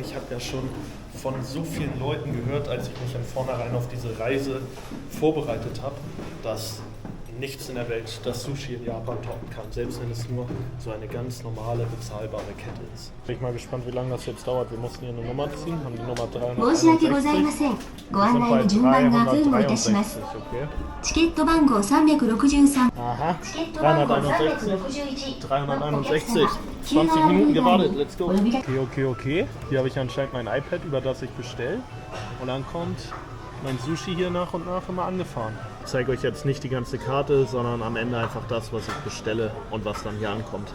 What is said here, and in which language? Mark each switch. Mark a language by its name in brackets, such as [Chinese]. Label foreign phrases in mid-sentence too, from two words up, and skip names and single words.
[German] Ich habe ja schon von so vielen Leuten gehört, als ich mich von vornherein auf diese Reise vorbereitet habe, dass nichts in der Welt das Sushi in Japan toppen kann, selbst wenn es nur so eine ganz normale, bezahlbare Kette ist. Bin ich mal gespannt, wie lange das jetzt dauert. Wir mussten hier eine Nummer ziehen, haben die Nummer [Japanese] 申し訳ございません。ご案内の順番が不運いたします。 [German] Okay. [Japanese] チケット番号363。 [German] Aha, [Japanese] チケット番号361。 361. [German] 20 Minuten gewartet, [English] let's go. [German] Okay. Hier habe ich anscheinend mein iPad, über das ich bestelle. Und dann kommt mein Sushi hier nach und nach immer angefahren. Ich zeige euch jetzt nicht die ganze Karte, sondern am Ende einfach das, was ich bestelle und was dann hier ankommt.